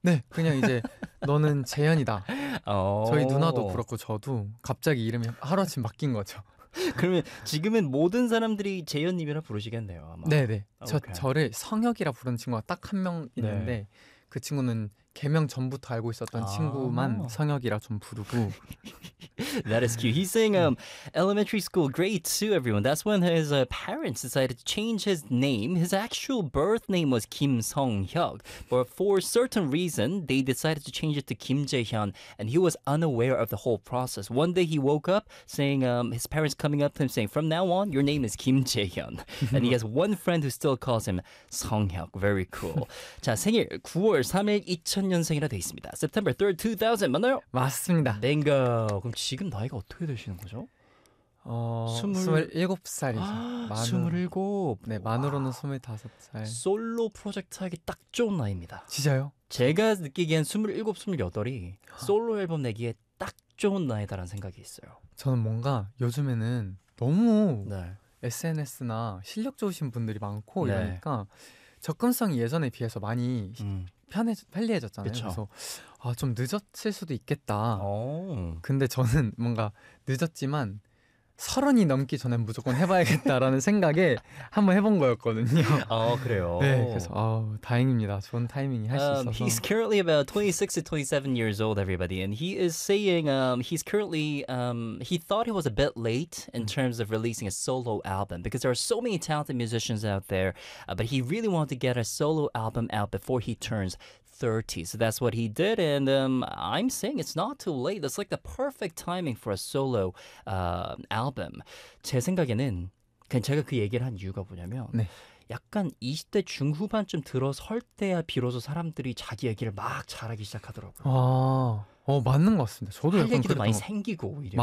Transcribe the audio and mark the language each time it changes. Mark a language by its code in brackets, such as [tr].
[ko] 네, 그냥 이제 너는 재현이다. 저희 누나도 그렇고 저도 갑자기 이름이 하루아침 바뀐 거죠. 그러면 지금은 모든 사람들이 재현님이라 부르시겠네요. 아마. 네네. 저를 성혁이라 부르는 친구가 딱 한 명 있는데 네. 그 친구는 개명 전부터 알고 있었던 아. 친구만 성혁이라 좀 부르고. [en] That is cute. He's saying elementary school grade 2 everyone. That's when his parents decided to change his name. His actual birth name was Kim Sung-hyuk. But for certain reason, they decided to change it to Kim Jae-hyun. And he was unaware of the whole process. One day he woke up saying his parents coming up to him saying, from now on, your name is Kim Jae-hyun. And he has one friend who still calls him Sung-hyuk. Very cool. [ko] 자, 생일 9월 3일 2000년생이라 돼 있습니다. [en] September 3rd, 2000, [ko] 맞나요? 맞습니다. [en] Bingo. [ko] 그럼 지금 나이가 어떻게 되시는 거죠? 27살이죠. 27? 네, 만으로는 25살. 솔로 프로젝트 하기 딱 좋은 나이입니다. 진짜요? 제가 느끼기엔 27, 28이 솔로 앨범 내기에 딱 좋은 나이다라는 생각이 있어요. 저는 뭔가 요즘에는 너무 네. SNS나 실력 좋으신 분들이 많고 네. 이러니까 접근성이 예전에 비해서 많이 편리해졌잖아요. 그쵸. 그래서 아, 좀 늦었을 수도 있겠다. 오. 근데 저는 뭔가 늦었지만 서른이 넘기 전에 무조건 해봐야겠다라는 생각에 한번 해본 거였거든요. 아, 그래요? 네, 그래서 아, 다행입니다. 좋은 타이밍이 할 수 있어서. [en] He's currently about 26 to 27 years old, everybody. And he is saying he's currently, he thought he was a bit late in terms of releasing a solo album because there are so many talented musicians out there. But he really wanted to get a solo album out before he turns 30. So that's what he did, and I'm saying it's not too late. That's like the perfect timing for a solo album. [ko] 제 생각에는 그냥 제가 그 얘기를 한 이유가 뭐냐면 네. 약간 20대 중후반쯤 들어설 때야 비로소 사람들이 자기 얘기를 막 잘하기 시작하더라고요. 아, 맞는 것 같습니다. 저도 할 얘기도 많이 생기고 오히려.